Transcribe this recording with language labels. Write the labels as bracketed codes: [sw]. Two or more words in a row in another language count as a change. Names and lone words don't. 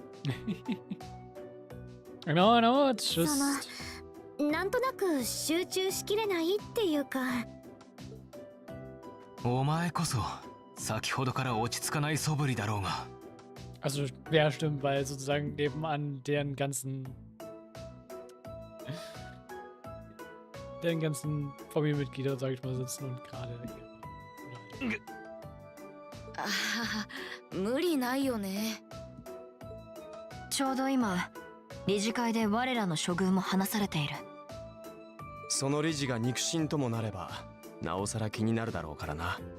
[en] No, no, it's just... [ja] なんとなく集中しきれないっていうか。お前こそ先ほどから落ち着かない素振りだろうが。 [de] Also, ja, stimmt, weil sozusagen nebenan deren ganzen Familienmitglieder, sag ich mal, sitzen und gerade. [ja] 無理ないよね。ちょうど今理事会で我らの処遇も話されている。その理事が肉親ともなればなおさら気になるだろうからな。